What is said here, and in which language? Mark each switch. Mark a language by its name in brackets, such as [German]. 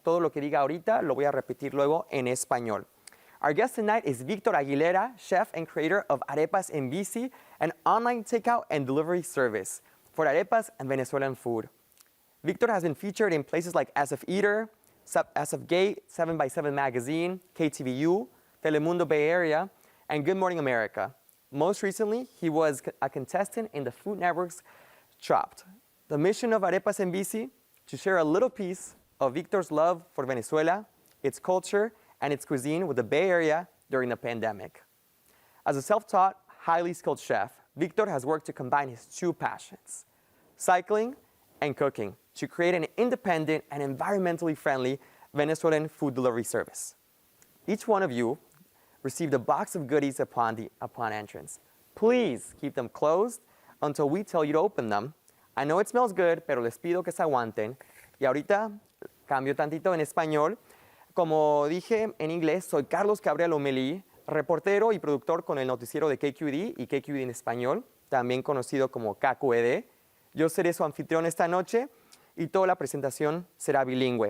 [Spanish] Todo lo que diga ahorita lo voy a repetir luego en español. [English] Our guest tonight is Victor Aguilera, chef and creator of Arepas en Bici, an online takeout and delivery service for arepas and Venezuelan food. Victor has been featured in places like As of Eater, As of Gate, 7x7 Magazine, KTVU, Telemundo Bay Area, and Good Morning America. Most recently, he was a contestant in the Food Network's Chopped. The mission of Arepas en Bici, to share a little piece of Victor's love for Venezuela, its culture, and its cuisine with the Bay Area during the pandemic. As a self-taught, highly skilled chef, Victor has worked to combine his two passions, cycling and cooking, to create an independent and environmentally friendly Venezuelan food delivery service. Each one of you received a box of goodies upon entrance. Please keep them closed until we tell you to open them. I know it smells good, [Spanish] pero les pido que se aguanten. Y ahorita cambio tantito en español. Como dije en inglés, soy Carlos Cabrera-Lomeli, reportero y productor con el noticiero de KQED y KQED en Español, también conocido como KQED. Yo seré su anfitrión esta noche y toda la presentación será bilingüe.